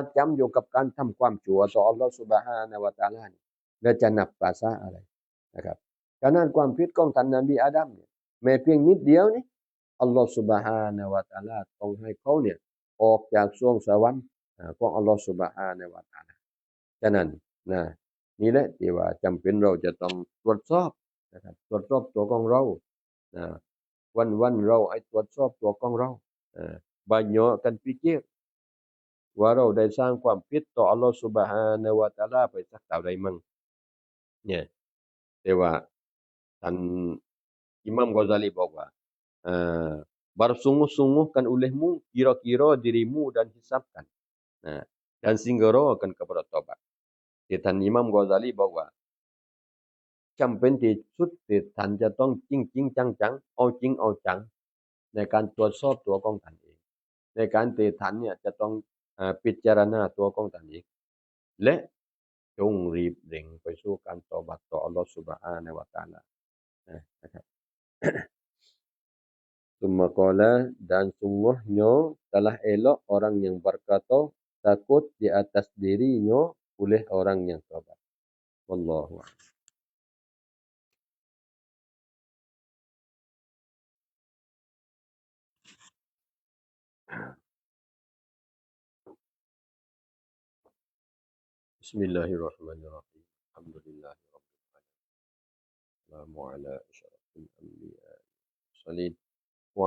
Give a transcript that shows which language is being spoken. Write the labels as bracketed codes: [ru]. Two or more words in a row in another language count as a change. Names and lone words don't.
[th] จำอยู่กับการทำความชั่วต่ออัลลอฮ์ [ar] سبحانه وتعالى [th] และจะนับภาษาอะไรนะครับฉะนั้นความผิดของท่านนบีอาดัมเนี่ยแม้เพียงนิดเดียวนี่อัลลอฮ์ [ar] سبحانه وتعالى [th] ต้องให้เขาเนี่ยออกจากสวงสวรรค์ของอัลลอฮ์ [ar] سبحانه وتعالى [th] ฉะนั้นนี่แหละที่ว่าจำเป็นเรา จะต้องตรวจสอบนะครับตรวจสอบตัวของเราวันเราไอ้ตรวจสอบตัวของเรา [ms] banyak kan fikir [th] ว่าเราได้สร้างความผิด ต่ออัลลอฮฺ [ar] سبحانه وتعالى [th] ไปสักเท่าใดมั่งเนี่ยแต่ว่าท่านอิหม่ามกอซาลีบอกว่า [ms] bersungguh-sungguhkan olehmu kira-kira dirimu dan hisabkan dan segerakan kepada taubat [th] ที่ท่านอิหม่ามกอซาลีบอกว่าจำเป็นที่สุดที่ท่านจะต้องจริงๆจังๆเอาจริงเอาจังในการตรวจสอบตัวของท่านเองในการที่ท่านเนี่ยจะต้องพิจารณาตัวของท่านเองและจงรีบเร่งไปสู่การตอบัตต่ออัลลอฮฺ [ar] سبحانه وتعالى [th] นะครับ [ar] ثم قال [ms] dan sungguhnya telah elok orang yang berkata takut di atas dirinya oleh orang yang taubat [ar] والله أعلم بسم الله الرحمن الرحيم الحمد لله رب العالمين السلام على أشرف الأنبياء المرسلين و